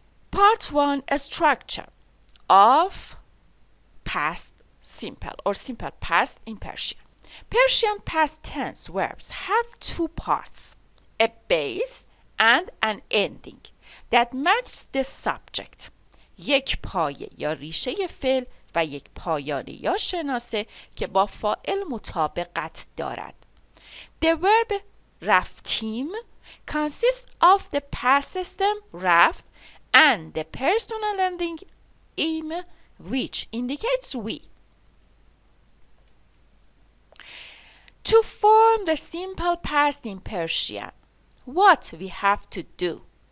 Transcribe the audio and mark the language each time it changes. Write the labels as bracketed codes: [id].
[en] Part 1, a structure of past simple or simple past in Persian. Persian past tense verbs have two parts, a base and an ending that match the subject. [fa] یک پایه یا ریشه فعل و یک پایان یا شناسه که با فاعل مطابقت دارد. [en] The verb رفتیم consists of the past system رفت and the personal ending im, which indicates we. To form the simple past in Persian, what we have to do?